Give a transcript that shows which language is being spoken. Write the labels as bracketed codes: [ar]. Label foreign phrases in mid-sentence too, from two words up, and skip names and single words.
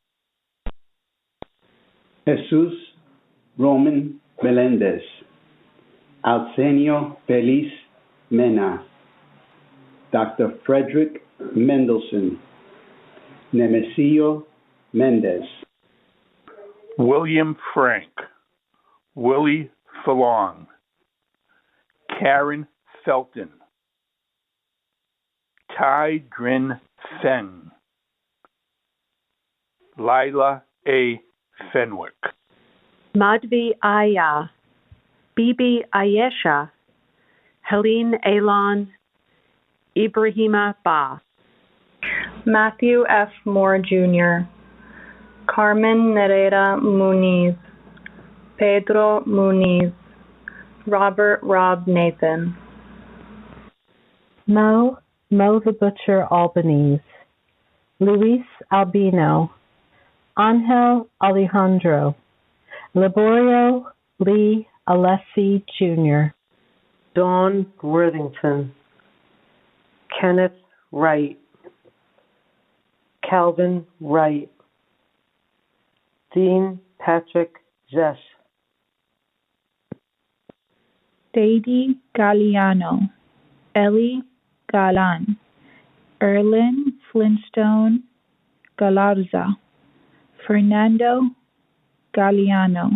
[en] Jesus Roman Melendez, Arsenio Feliz Mena, Dr. Frederick Mendelssohn, Nemesio Mendez, William Frank, Willie Falong, Karen Felton, Tai Drin Feng, Lila A. Fenwick, Madhvi Aya, Bibi Ayesha, Helene Alon, Ibrahima Ba, Matthew F. Moore Jr., Carmen Nereida Muniz, Pedro Muniz, Robert Rob Nathan, Mo the Butcher Albanese, Luis Albino, Angel Alejandro, Laborio Lee Alessi Jr., Dawn Worthington, Kenneth Wright, Calvin Wright, Dean Patrick Zesh, Sadie Galliano, Ellie Galan, Erlin Flintstone Galarza, Fernando Galliano,